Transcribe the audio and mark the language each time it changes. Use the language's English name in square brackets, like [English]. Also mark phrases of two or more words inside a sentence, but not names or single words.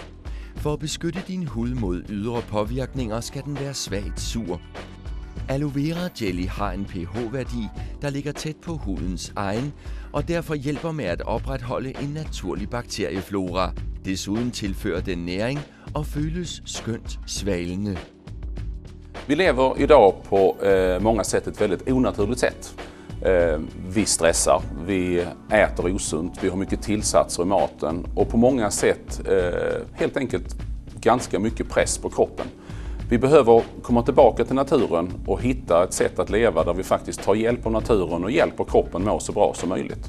[Danish] For at beskytte din hud mod ydre påvirkninger, skal den være svagt sur. Aloe vera jelly har en pH-værdi, der ligger tæt på hudens egen, og derfor hjælper med at opretholde en naturlig bakterieflora. Desuden tilfører den næring og føles skønt svalende. [Swedish] Vi lever idag på många sätt ett väldigt onaturligt sätt. Vi stressar, vi äter osunt, vi har mycket tillsatser i maten och på många sätt helt enkelt ganska mycket press på kroppen. Vi behöver komma tillbaka till naturen och hitta ett sätt att leva där vi faktiskt tar hjälp av naturen och hjälper kroppen må så bra som möjligt.